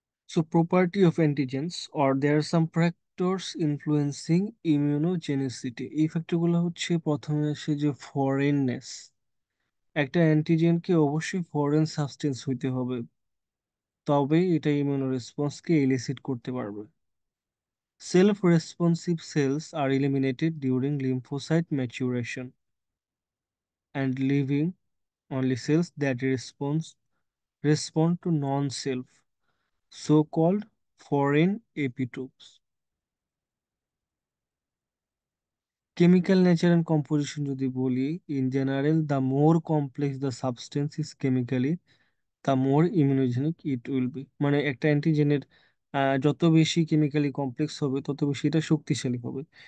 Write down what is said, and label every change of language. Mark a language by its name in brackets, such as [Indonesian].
[English] So property of antigens, or there are some factors influencing immunogenicity. [Bangla] এই ফ্যাক্টরগুলো হচ্ছে প্রথমে আসে যে ফরেননেস। একটা অ্যান্টিজেনকে অবশ্যই ফরেন সাবস্টেন্স হইতে হবে, তবেই এটা ইমিউনো রেসপন্সকে এলিসিট করতে পারবে। [English] Self responsive cells are eliminated during lymphocyte maturation and leaving only cells that respond to non-self, so-called foreign epitopes. Chemical nature and composition [Bangla] যদি বলি, [English] In general the more complex the substance is chemically, the more immunogenic it will be. [Bangla] মানে একটা অ্যান্টিজেনের যত বেশি chemically complex হবে তত বেশি এটা শক্তিশালী হবে।